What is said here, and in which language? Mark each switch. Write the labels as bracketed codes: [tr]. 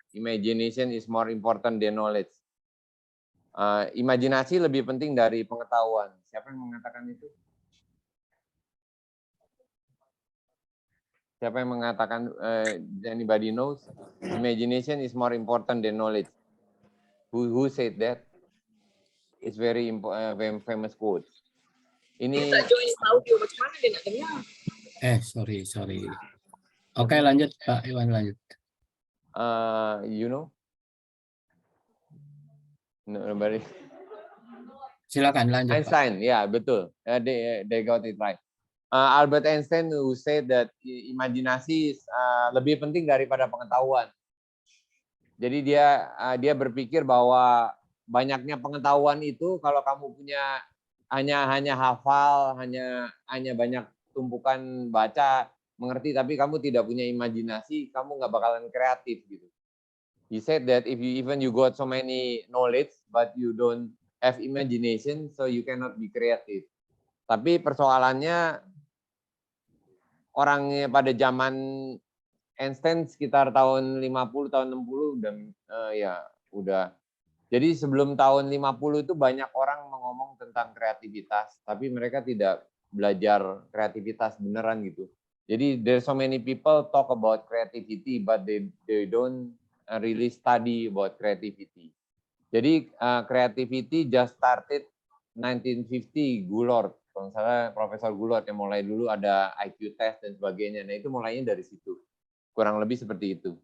[en] Imagination is more important than knowledge. [id] Imajinasi lebih penting dari pengetahuan. Siapa yang mengatakan itu? Siapa yang mengatakan? [en] Anybody knows? Imagination is more important than knowledge. Who said that? It's very famous quote. [id] Ini. Sorry. Oke, lanjut Pak Iwan, lanjut. [en] You know? Nobody. [id] Silakan lanjut. [en] Einstein, [id] ya betul. [en] They got it right. Albert Einstein who said that [id] imajinasi lebih penting daripada pengetahuan. Jadi dia berpikir bahwa banyaknya pengetahuan itu kalau kamu punya hanya hafal, hanya banyak tumpukan baca, mengerti, tapi kamu tidak punya imajinasi, kamu nggak bakalan kreatif gitu. [en] He said that if you got so many knowledge but you don't have imagination, so you cannot be creative. [id] Tapi persoalannya orangnya pada zaman Einstein sekitar tahun 50, tahun 60 udah. Jadi sebelum tahun 50 itu banyak orang ngomong tentang kreativitas, tapi mereka tidak belajar kreativitas beneran gitu. [en] Jadi there's so many people talk about creativity, but they don't really study about creativity. Jadi creativity just started 1950, Goulart. [id] Kalau misalnya Profesor Goulart yang mulai dulu ada IQ test dan sebagainya. Nah itu mulainya dari situ. Kurang lebih seperti itu.